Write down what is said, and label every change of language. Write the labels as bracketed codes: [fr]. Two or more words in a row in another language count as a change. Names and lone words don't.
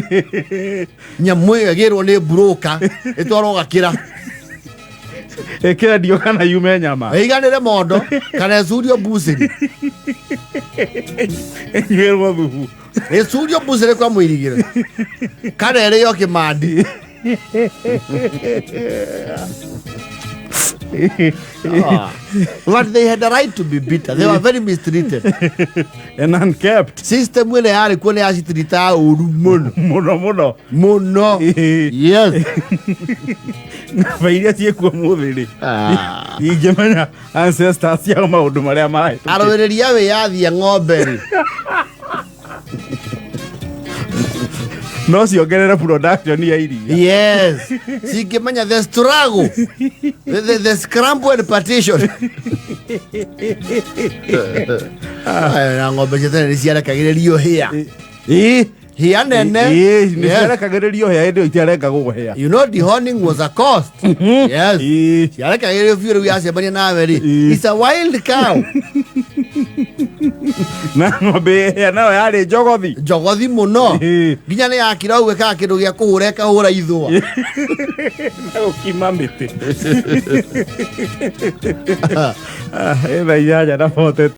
[ki] Nyamũ ĩyo ĩgĩrwo nĩ broker ĩtwarwo gakĩra. ĩkendio kana yume nyama Ĩiganĩre mondo kana ĩcurio mbucĩri. ĩnyuĩrwo thubu Ĩcurio mbucĩri kwa mũirigĩre. Kana ĩrĩo kĩmandi. [en] But they had the right to be bitter. They were very mistreated. and unkept [ki] System ĩrĩa yarĩ kuo nĩ yacitirita ũru mũno. mũno Mũno. Yes. ng'ombe iria ciĩkuo mũthĩ rĩ ingĩmenya ancestors ciao maũndũ marĩa mahĩtũkĩte Arũĩrĩria wĩyathia ng'ombe rĩ. no ciongerere production ya iria [en] Yes. Cingĩmenya the struggle. The scramble and partition. [ki] Na ng'ombe cia tene nĩ ciarekagĩrĩrio hĩa. Hĩa nene. nĩ ciarekagĩrĩrio hĩa hĩndĩ ĩyo itiarengagwo hĩa [en] You know dehorning was a cost. Yes. [ki] Ciarekagĩrĩrio biũ rĩu yacemania nawe rĩ. [en] It's a wild cow. [ki] na ng'ombe hĩa nayo yarĩ njogothi Njogothi mũno. Nginya nĩ yakira ũguo ĩkaga kĩndũ gĩa kũhũra ĩkahũra ithũa. na gũkima mĩtĩ ĩtha 8 na 40